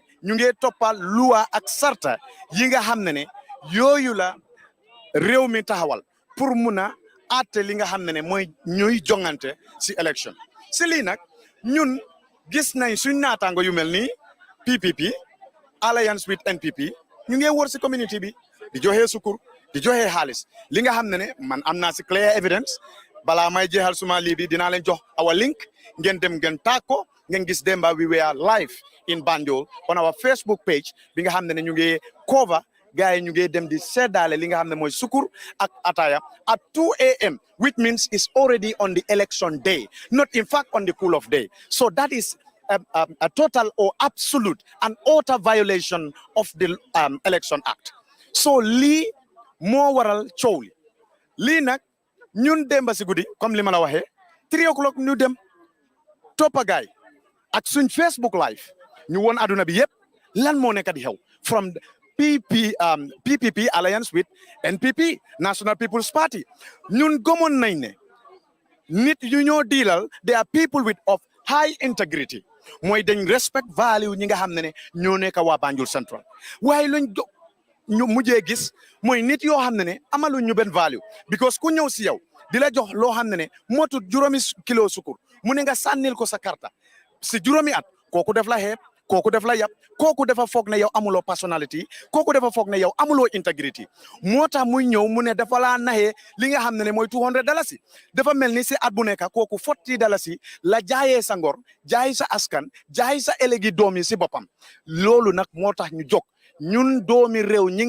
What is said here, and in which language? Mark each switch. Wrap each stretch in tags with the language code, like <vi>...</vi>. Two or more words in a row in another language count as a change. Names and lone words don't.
<wo>ñu ngi toppal loi ak sarta yi nga xam ne yooyu la réew mi taxawal pour mun a àtte li nga xam ne mooy ñuy jongante si élection si lii nag ñun gis nañ suñ naataango yu mel ni PPP alliance with NPP ñu ngi wër si community bi di joxe sukur di joxe xaalis li nga xam ne man am naa si</wo> <en>clear evidence</en> <wo>balaa may jeexal suma lii bi dinaa leen jox</wo> <en>our link</en> <wo>ngeen dem ngeen taag ko ngeen gis demba</wo> <en>we were live in Banjul on our Facebook page</en> <wo>bi nga xam ne ñu ngi cover guys ñu ngi dem di seddaale li nga xam ne mooy sukur ak ataya</wo> <en>at 2 a.m. which means it's already on the election day not in fact on the cool of day so that is a total or absolute and utter violation of the Election Act</en> <wo>so lii moo waral coow li lii nag ñun demba si guddi comme li ma la waxee 3 o'clock ñu dem toppa gaay ak suñ Facebook live ñu woon aduna bi yëpp lan moo nekk di xew from PPP alliance with NPP National People's Party ñun gëmoon nañ ne nit yu ñoo diilal</wo> <en>they are people with of high integrity</en> <wo>mooy dañ</wo> <en>respect value</en> <wo>ñi nga xam ne ñoo nekk waa Banjul Central waaye luñ ñu mujjee gis mooy nit yoo xam ne amaluñ ñu benn value because ku ñëw si yow di la jox loo xam ne motut 5 kilo sukur mu ne nga sànnil ko sa karta si 5 at kooku def la xeeb kooku def la yab kooku dafa foog ne yow amuloo personnalité kooku dafa foog ne yow amuloo integrity moo tax muy ñëw mu ne dafa laa naxee li nga xam ne mooy $200 dafa mel ni si at bu nekk kooku $40 la jaayee sa ngor jaay sa askan jaay sa élegi doom yi si boppam loolu nag moo tax ñu jóg ñun doomi réew ñi</wo>